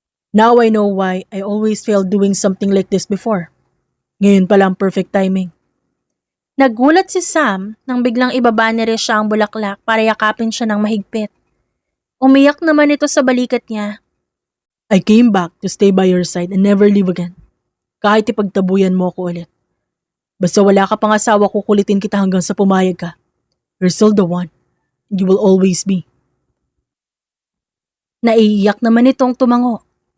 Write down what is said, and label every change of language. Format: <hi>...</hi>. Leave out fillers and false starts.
<en>Now I know why I always failed doing something like this before.</en> <tl>Ngayon pala ang</tl> <en>perfect timing.</en> <tl>Nagulat si Sam nang biglang ibaba ni Risha ang bulaklak para yakapin siya ng mahigpit. Umiyak naman ito sa balikat niya.</tl> <en>I came back to stay by your side and never leave again.</en> <tl>Kahit ipagtabuyan mo ako ulit. Basta wala ka pang asawa, kukulitin kita hanggang sa pumayag ka.</tl> <en>You're still the one. You will always be.</en> <tl>Naiiyak naman itong tumango.</tl>